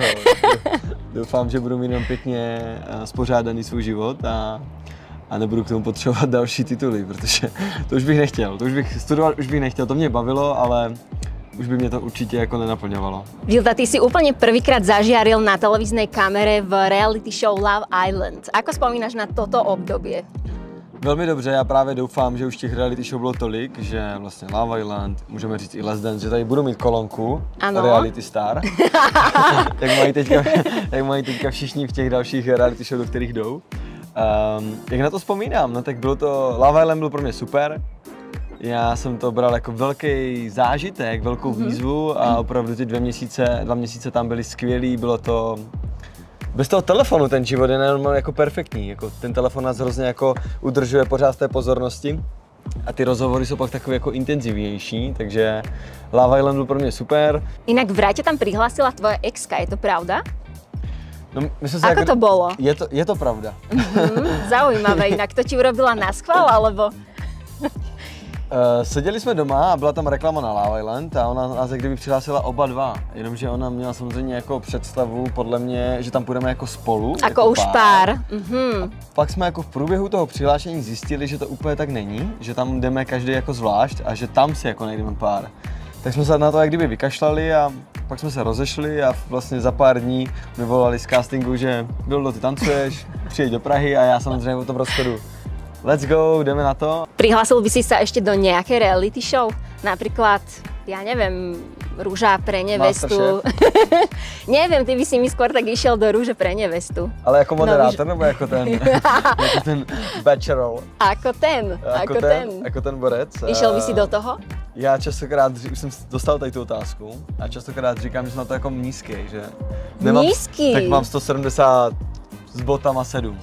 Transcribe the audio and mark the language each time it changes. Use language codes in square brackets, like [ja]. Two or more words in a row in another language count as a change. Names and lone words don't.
[cs] Doufám, že budu mít jenom pěkně spořádaný svůj život a nebudu k tomu potřebovat další tituly, protože to už bych nechtěl. To už bych studovat už bych nechtěl, to mě bavilo, ale už by mě to určitě jako nenaplňovalo. [sk] Vilda, ty si úplně prvýkrát zažiaril na televíznej kamere v [en] reality show [sk] Love Island. Ako spomínaš na toto obdobie? [cs] Velmi dobře, já právě doufám, že už těch [en] reality show [cs] bylo tolik, že vlastně Love Island, můžeme říct i Let's Dance, že tady budu mít kolonku [en] Reality Star, [cs] jak mají teďka všichni v těch dalších [en] reality show, [cs] do kterých jdou. Jak na to vzpomínám, no tak bylo to, Love Island byl pro mě super. Já jsem to bral jako velký zážitek, velkou výzvu a opravdu ty 2 měsíce tam byly skvělý, bylo to... Bez toho telefonu ten život je nejenom jako perfektní, jako ten telefon nás hrozně jako udržuje pořád z té pozornosti a ty rozhovory jsou pak takové jako intenzivnější, takže Love Island byl pro mě super. [sk] Inak vraj ťa tam prihlásila tvoja exka, je to pravda? [cs] No, myslím si, [sk] ako to bolo? [cs] Je to pravda. [sk] Zaujímavé, inak to ti urobila naschvál, alebo? [cs] Seděli jsme doma a byla tam reklama na Love Island a ona nás jak kdyby přihlásila oba dva, jenomže ona měla samozřejmě jako představu, podle mě, že tam půjdeme jako spolu. Jako už pár. A pak jsme jako v průběhu toho přihlášení zjistili, že to úplně tak není, že tam jdeme každý jako zvlášť a že tam si jako najdeme pár. Tak jsme se na to jak kdyby vykašlali a pak jsme se rozešli a vlastně za pár dní mi volali z castingu, že Vildo, ty tancuješ, přijeď do Prahy a já samozřejmě o tom rozchodu. [en] Let's go, [cs] jdeme na to. [sk] Prihlásil by si sa ešte do nejakej reality show? Napríklad, ja neviem, Rúža pre nevestu. Neviem, ty by si mi skôr tak išiel do Rúže pre nevestu. [cs] Ale jako moderátor, nebo jako ten, jako ten bachelor? [sk] Ako ten borec. Išiel by si do toho? [cs] Já častokrát, už jsem dostal tady tu otázku a častokrát říkám, že jsem na to jako nízký, že? [sk] Nízky? [cs] Tak mám 170 s botama 7.